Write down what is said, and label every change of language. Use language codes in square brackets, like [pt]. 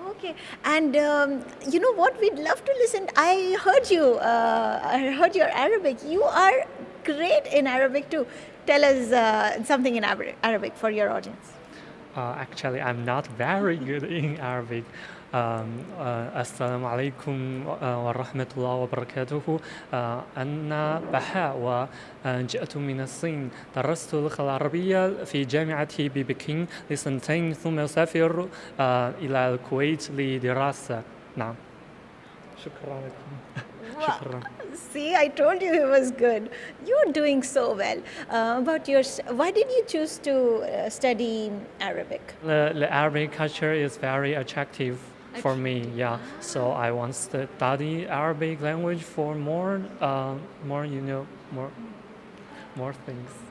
[en] Okay, and you know what? We'd love to listen. I heard you. I heard your Arabic. You are great in Arabic too. Tell us something in Arabic for your audience. Actually, I'm not very good in Arabic. [ar] السلام عليكم ورحمة الله وبركاته. أنا بهاء وجئت من الصين. درست اللغة العربية في جامعة ببكين لسنتين ثم أسافر إلى الكويت لدراسة. نعم. شكرا لكم. شكرا. [en] See, I told you he was good. You're doing so well. Why did you choose to study Arabic? The Arabic culture is very attractive for me. Yeah, so I want to study Arabic language for more things.